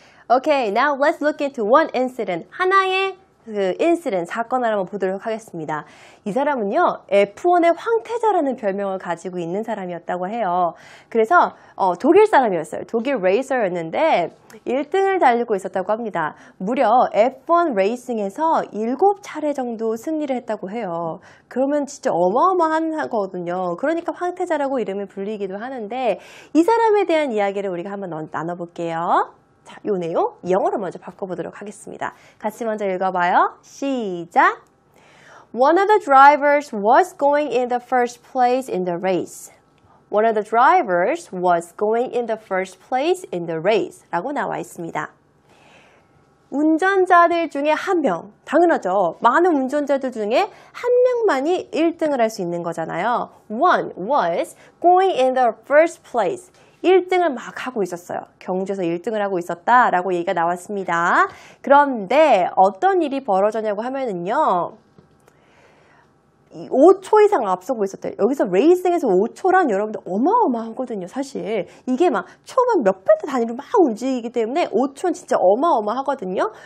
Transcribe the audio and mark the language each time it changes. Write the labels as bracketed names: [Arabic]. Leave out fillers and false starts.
[English] Okay, now let's look into one incident. [Korean] 하나의 그 인시덴트, 사건을 한번 보도록 하겠습니다. 이 사람은요, F1의 황태자라는 별명을 가지고 있는 사람이었다고 해요. 그래서 독일 사람이었어요. 독일 레이서였는데 1등을 달리고 있었다고 합니다. 무려 F1 레이싱에서 7차례 정도 승리를 했다고 해요. 그러면 진짜 어마어마한 거거든요. 그러니까 황태자라고 이름을 불리기도 하는데 이 사람에 대한 이야기를 우리가 한번 나눠볼게요. 자, 요 내용 영어로 먼저 바꿔보도록 하겠습니다. 같이 먼저 읽어봐요. 시작! [English] One of the drivers was going in the first place in the race. One of the drivers was going in the first place in the race. [Korean] 라고 나와 있습니다. 운전자들 중에 한 명, 당연하죠. 많은 운전자들 중에 한 명만이 1등을 할 수 있는 거잖아요. [English] One was going in the first place. [Korean] 1등을 막 하고 있었어요. 경주에서 1등을 하고 있었다라고 얘기가 나왔습니다. 그런데 어떤 일이 벌어졌냐고 하면은요. 5초 이상 앞서고 있었대요. 여기서 레이싱에서 5초란 여러분들 어마어마하거든요. 사실 이게 막 초반 몇 배 단위로 막 움직이기 때문에 5초는 진짜 어마어마하거든요.